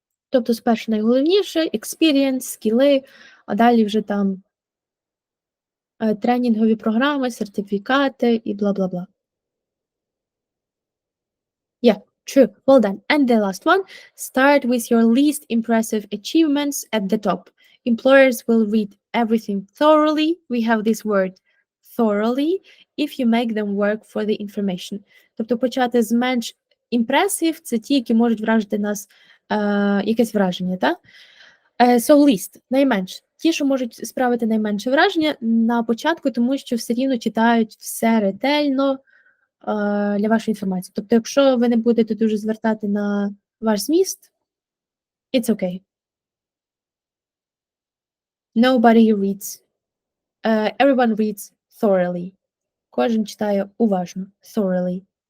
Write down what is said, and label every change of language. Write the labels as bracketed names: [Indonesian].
[Ukrainian] Тобто спершу найголовніше experience, скіли, а далі вже там тренінгові програми, сертифікати і бла-бла-бла. [English] Yeah, true. Well done. And the last one, start with your least impressive achievements at the top. Employers will read everything thoroughly. We have this word thoroughly if you make them work for the information. [Ukrainian] Тобто почати з менш impressive – це ті, які можуть вражити нас якесь враження, так? [English] So least, найменш. [Ukrainian] Ті, що можуть справити найменше враження на початку, тому що все рівно читають все ретельно для вашої інформації. Тобто, якщо ви не будете дуже звертати на ваш зміст, [English] it's okay. Nobody reads. Everyone reads thoroughly. [Ukrainian] Кожен читає уважно. Thoroughly.